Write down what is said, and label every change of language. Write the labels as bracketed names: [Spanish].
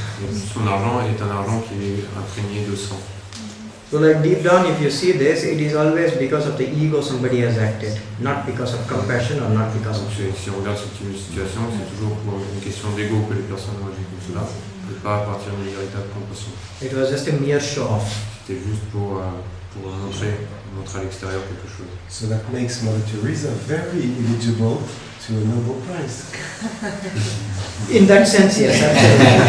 [French] Et son argent est un argent qui est imprégné de sang. [English] So like deep down, if you see this, it is always because of the ego somebody has acted, not because of compassion or not because of... [French] Donc si on regarde cette situation, c'est toujours pour une question d'ego que les personnes ont agi comme cela, et pas à partir d'une véritable compassion. [English] It was just a mere show-off. [French] C'était juste pour montrer à l'extérieur quelque chose. [English] So that makes Mother Teresa very eligible to a Nobel Prize. In that sense, yes, absolutely.